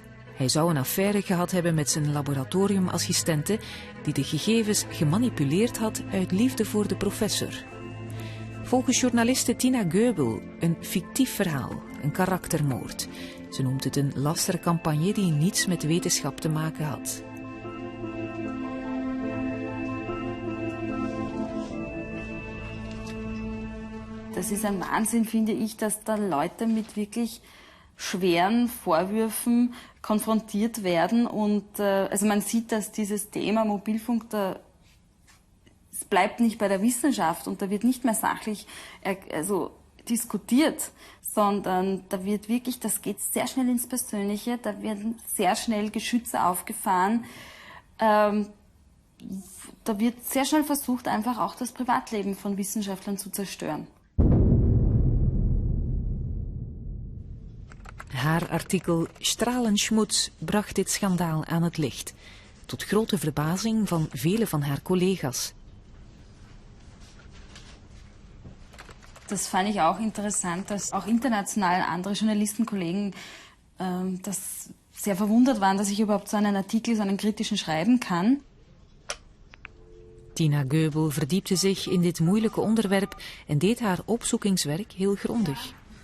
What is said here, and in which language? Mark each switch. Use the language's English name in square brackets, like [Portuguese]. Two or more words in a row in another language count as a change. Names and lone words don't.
[Dutch] Hij zou een affaire gehad hebben met zijn laboratoriumassistente die de gegevens gemanipuleerd had uit liefde voor de professor. Volgens journaliste Tina Goebel een fictief verhaal, een karaktermoord. Ze noemt het een lastercampagne die niets met wetenschap te maken had. [German] Das ist ein Wahnsinn, finde ich, dass da Leute mit wirklich schweren Vorwürfen konfrontiert werden. Und also man sieht, dass dieses Thema Mobilfunk, es bleibt nicht bei der Wissenschaft und da wird nicht mehr sachlich diskutiert, sondern da wird wirklich, das geht sehr schnell ins Persönliche, da werden sehr schnell Geschütze aufgefahren. Da wird sehr schnell versucht, einfach auch das Privatleben von Wissenschaftlern zu zerstören. [Dutch] Haar artikel Strahlenschmutz bracht dit schandaal aan het licht, tot grote verbazing van vele van haar collega's. [German] Das fand ich auch interessant, dass auch international andere Journalistenkollegen das sehr verwundert waren, dass ich überhaupt so einen Artikel, so einen kritischen schreiben kann. [Dutch] Tina Goebel verdiepte zich in dit moeilijke onderwerp en deed haar opzoekingswerk heel grondig.